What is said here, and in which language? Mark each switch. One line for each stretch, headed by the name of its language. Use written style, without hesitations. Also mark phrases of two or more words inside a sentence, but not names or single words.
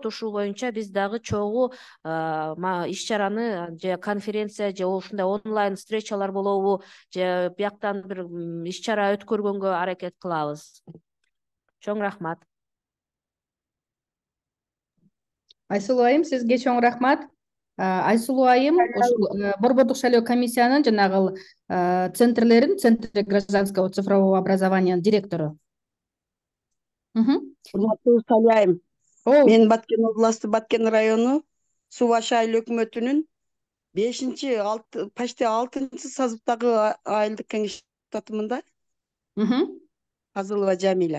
Kyrgyz: Ушул боюнча биз дагы чогуу иш чараны же конференция же ушундай онлайн встречалар болобу, же бияктан бир иш чара өткөргөнгө аракет кылабыз. Чоң рахмат. Айсулуу айым, сизге чоң рахмат. Айсулуу айым ушул борбордук шайлоо комиссиянын жанагы центрлерин,
Russian: Центр гражданского цифрового образования директору.
Kyrgyz: Урматтуу Салия айым, мен Баткен областы, Баткен району Суу Башы айыл өкмөтүнүн 5-6 почти 6-чы созывдагы айылдык кеңеш депутатымын. Казылова Жамиля.